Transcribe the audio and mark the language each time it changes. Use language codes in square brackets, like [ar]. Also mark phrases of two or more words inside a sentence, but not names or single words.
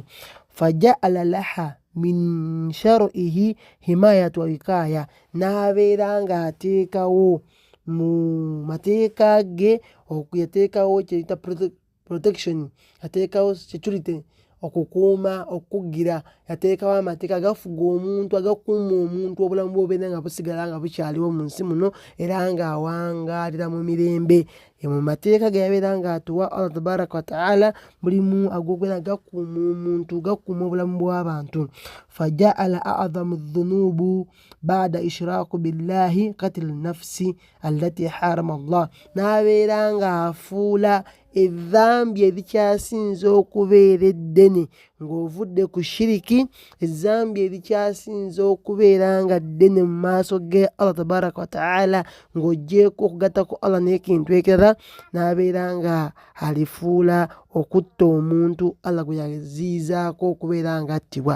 [ar] فجعل لها من شرعه حماية ووقاية, [lg] n'abeera ng'ateekawo mu mateeka ge, yateekawo kyeyita protection, yateekawo security, okukuuma, okukugira, yateekawo amateeka agafuga omuntu, agakuuma omuntu obulamu bw'obeera nga busigala nga bukyaliwo mu nsi muno era ng'awangaalira mu mirembe. Mu mateeka ge yabeera ng'atuwa Allah [ar] تبارك وتعالى [lg] mulimu ag'okubeera gakuuma omuntu, gakuuma obulamu bw'abantu. [ar] فجعل أعظم الذنوب بعد الإشراك بالله قتل النفس التي حرم الله, [lg] n'abeera ng'afuula ezzambi erikyasinza okubeera eddene ng'ovudde ku shiriki, ezzambi erikyasinza okubeera nga ddene mu maaso ge Allah [ar] تبارك وتعالى, [lg] ng'oggyeko okugattako Allah n'ekintu ekirala, n'abeera nga alifuula okutta omuntu Allah gwe yaziizaako okubeera nga attibwa.